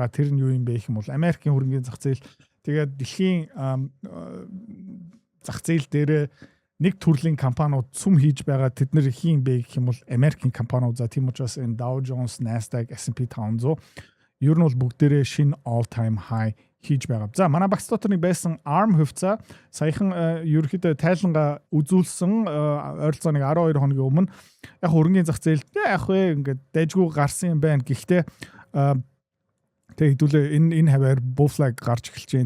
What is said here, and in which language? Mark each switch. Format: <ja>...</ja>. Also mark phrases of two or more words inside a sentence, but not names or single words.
<mn>Тэр нь юу юм бэ гэх юм бол Америкийн хөрөнгөний зах зээл. Тэгээд дэлхийн зах зээл дээр нэг төрлийн компаниуд цөм хийж байгаа. Тэд нэр хин бэ гэх юм бол Америкийн компаниуд. За тийм учраас энэ Dow Jones, Nasdaq, S&P 500 ер нь бол бүгдээрээ шинэ</mn> <en>all time high</en> <mn>хийж байгаа. За манай багц дотор нэг байсан ARM хувьцаа саяхан ерөөхдөө тайлангаа үзүүлсэн ойролцоог 12 хоногийн өмнө яг хөрөнгөний зах зээлд яг ингээд дайггүй гарсан юм байна. Гэхдээ тэгээ хэдүүлээ энэ хаваар</mn> <en>bull flag</en> <mn>гарч эхэлж байна.</mn>